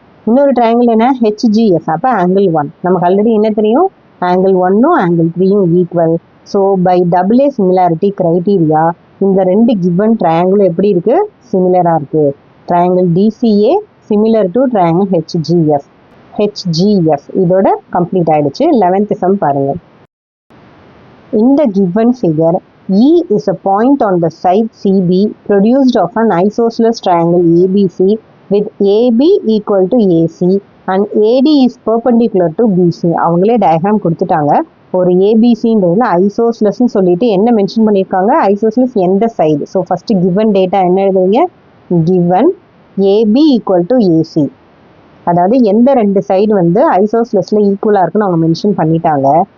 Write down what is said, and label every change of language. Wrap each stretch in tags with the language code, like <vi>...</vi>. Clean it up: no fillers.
<ta>இன்னொரு ட்ரையாங்கிள் என்ன, ஹெச்ஜிஎஃப், அப்போ ஆங்கிள் 1. நமக்கு ஆல்ரெடி என்ன தெரியும், angle 1ம் angle 3யும் equal. So by double A similarity criteria இந்த ரெண்டு கிவன் ட்ரையாங்கிள் எப்படி இருக்கு, சிமிலராக இருக்கு. Triangle TCA similar to triangle ஹெச்ஜிஎஃப் இதோட கம்ப்ளீட் ஆயிடுச்சு. 11th சம் பாருங்க.</ta> <en>In the given figure, E is a point on the side CB produced of an isosceles triangle ABC with AB equal to AC and AD is perpendicular to BC.</en> <ta>அவங்களே diagram கொடுத்துட்டாங்க. ஒரு ஏபிசின்றதுல ஐசோஸ்லஸ்ன்னு சொல்லிட்டு என்ன mention பண்ணியிருக்காங்க, isosceles எந்த side. So first given data என்ன எழுதுவீங்க, given AB equal to AC, அதாவது எந்த ரெண்டு சைடு வந்து ஐசோஸ்லஸில் ஈக்குவலாக இருக்குன்னு அவங்க மென்ஷன் பண்ணிட்டாங்க.</ta>